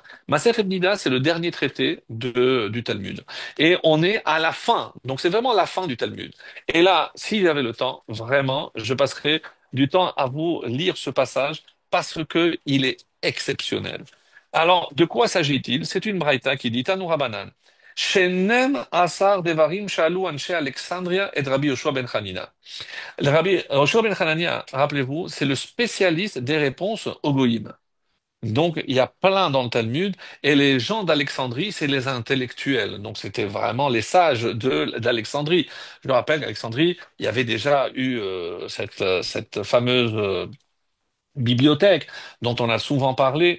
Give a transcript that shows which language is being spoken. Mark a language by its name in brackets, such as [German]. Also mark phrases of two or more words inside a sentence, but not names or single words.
[French] Masechet Nida, c'est le dernier traité du Talmud. Et on est à la fin. Donc c'est vraiment la fin du Talmud. Et là, s'il y avait le temps, vraiment, je passerai du temps à vous lire ce passage parce que il est exceptionnel. Alors, de quoi s'agit-il? C'est une braïta qui dit [Hebrew] תנו רבנן. שנים עשר דברים שאלו אנשי אלכסנדריא את רבי יהושע בן חנינא. [French] Le Rabbi Yoshua ben Hanania, rappelez-vous, c'est le spécialiste des réponses au goïm. Donc, il y a plein dans le Talmud, et les gens d'Alexandrie, c'est les intellectuels. Donc, c'était vraiment les sages d'Alexandrie. Je me rappelle qu'Alexandrie, il y avait déjà eu cette fameuse bibliothèque dont on a souvent parlé.